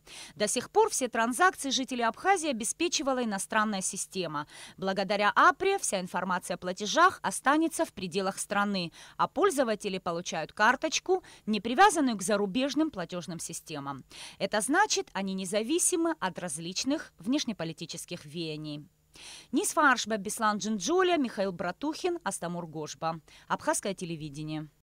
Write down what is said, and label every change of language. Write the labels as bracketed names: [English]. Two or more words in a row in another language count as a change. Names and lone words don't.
[Russian] До сих пор все транзакции жителей Абхазии обеспечивала иностранная система. Благодаря АПРе вся информация о платежах останется в пределах страны, а пользователи получают карточку, не привязанную к зарубежным платежным системам. Это значит, они независимы от различных внешнеполитических веяний. Нисфа Аршба, Беслан Джинджоля, Михаил Братухин, Астамур Гошба. Абхазское телевидение.